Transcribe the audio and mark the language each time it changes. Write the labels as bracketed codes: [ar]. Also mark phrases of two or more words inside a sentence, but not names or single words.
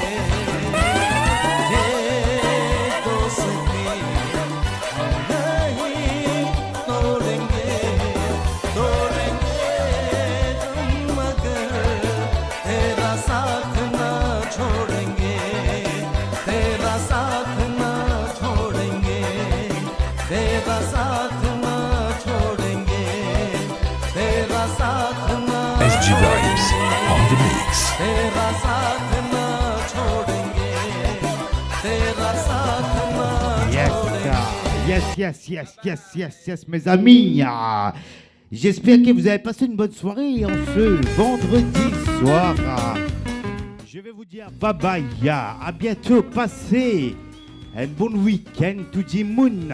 [hi] ये दोस्ती हम नहीं तोड़ेंगे दम मगर तेरा साथ न छोड़ेंगे. तेरा साथ न छोड़ेंगे तेरा साथ न छोड़ेंगे तेरा साथ न [en] SG Vibes on the mix. [hi] तेरा साथ न छोड़ेंगे तेरा साथ न [fr] Yes, mes amis. J'espère que vous avez passé une bonne soirée en ce vendredi soir. Je vais vous dire [en] bye bye, [fr] à bientôt, passez un bon week-end tout le monde.